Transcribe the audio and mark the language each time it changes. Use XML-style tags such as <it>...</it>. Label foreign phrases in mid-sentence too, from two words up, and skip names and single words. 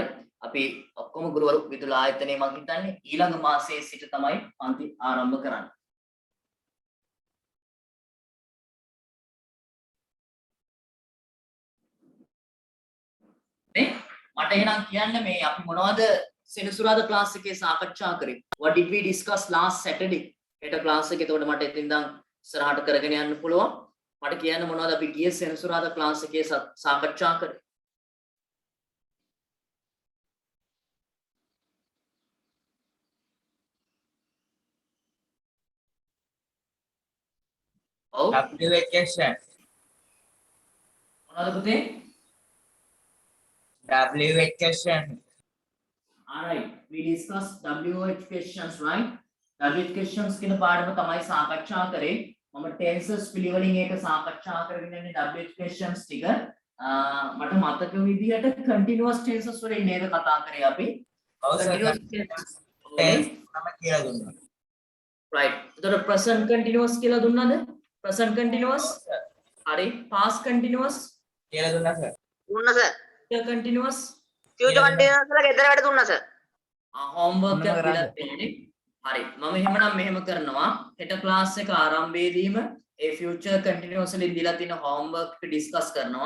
<si>අපි ඔක්කොම ගුරුවරු විදුල ආයතනයේ මම හිතන්නේ ඊළඟ මාසයේ සිට තමයි පන්ති ආරම්භ කරන්නේ. මට එහෙනම් කියන්න මේ අපි මොනවද සෙනසුරාදා ක්ලාස් එකේ සාකච්ඡා කරේ?</si> <en>What did we discuss last Saturday?</en> <si>හෙට ක්ලාස් එකේ එතකොට මට එතින් ඉඳන් ඉස්සරහට කරගෙන යන්න පුළුවන්. මට කියන්න මොනවද අපි ගියේ සෙනසුරාදා ක්ලාස් එකේ සාකච්ඡා කරේ? ඔව්</si> <en>WH question.</en> <si>මොනවද පුතේ?</si> <en>WH question. Alright, we discussed WH questions, right? WH questions</en> <si>කියන පාඩම තමයි සාකච්ඡා කරේ. මම tenses පිළිවෙලින් ඒක සාකච්ඡා කරගෙන ඉන්නේ</si> <en>WH questions</en> <si>ටික. මට මතක විදිහට</si> <en>continuous tenses</en> <si>වලින් නේද කතා කරේ අපි.</si> <en>Continuous tense</en> <si>තමයි කියලා දුන්නා. right. එතකොට</si> <en>present continuous</en> <si>කියලා දුන්නද?</si> <en>present continuous. හරි. past continuous</en> <si>කියලා දුන්නා සර්. දුන්නා සර්.</si> <en>future continuous. future continuous</en> <si>කියලා ගෙදර වැඩ දුන්නා සර්. homework එකක් දීලා තියෙන්නේ. හරි. මම එහෙමනම් මෙහෙම කරනවා. හෙට ක්ලාස් එක ආරම්භයේදීම ඒ</si> <en>future continuous</en> <si>වලින් දීලා තියෙන homework එක discuss කරනවා.</si>